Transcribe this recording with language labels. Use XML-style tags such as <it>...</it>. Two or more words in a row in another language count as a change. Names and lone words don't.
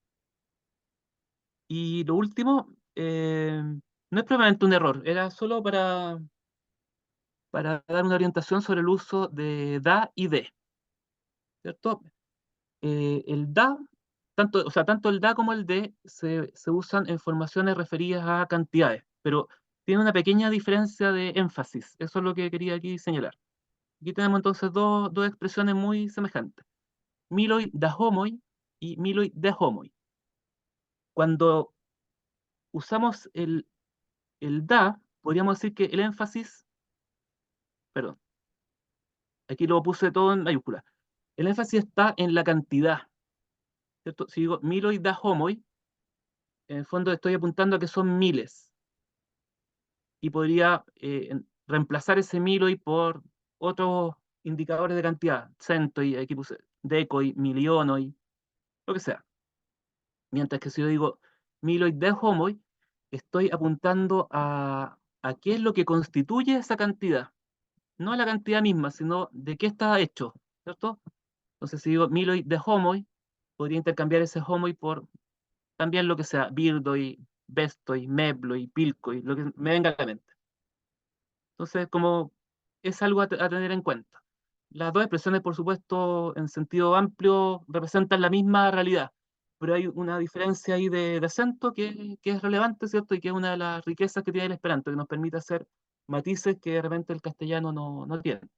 <es>Y lo último, no es probablemente un error, era solo para dar una orientación sobre el uso de da y de, ¿cierto? El da, tanto, o sea, tanto el da como el de se usan en formaciones referidas a cantidades, pero tiene una pequeña diferencia de énfasis. Eso es lo que quería aquí señalar. Aquí tenemos entonces dos expresiones muy semejantes.</es> <eo>Miloi da homoi y miloi de homoi.</eo> <es>Cuando usamos el da, podríamos decir que el énfasis, perdón, aquí lo puse todo en mayúscula. El énfasis está en la cantidad, ¿cierto? Si digo</es> <eo>miloi da homoi,</eo> <es>en el fondo estoy apuntando a que son miles y podría reemplazar ese miloi por otros indicadores de cantidad, centoi, aquí puse decoi, milionoi, lo que sea. Mientras que si yo digo</es> <eo>miloi de homoi,</eo> <es>estoy apuntando a qué es lo que constituye esa cantidad, no a la cantidad misma, sino de qué está hecho, ¿cierto? Entonces, si digo</es> <eo>miloi de homoi,</eo> <es>podría intercambiar ese homoi por también lo que sea,</es> <eo>birdoi, bestoi, mebloi, pilcoi,</eo> <es>lo que me venga a la mente. Entonces, como es algo a tener en cuenta. Las dos expresiones, por supuesto, en sentido amplio, representan la misma realidad, pero hay una diferencia ahí de acento que es relevante, ¿cierto? Y que es una de las riquezas que tiene el esperanto, que nos permite hacer matices que de repente el castellano no tiene.</es>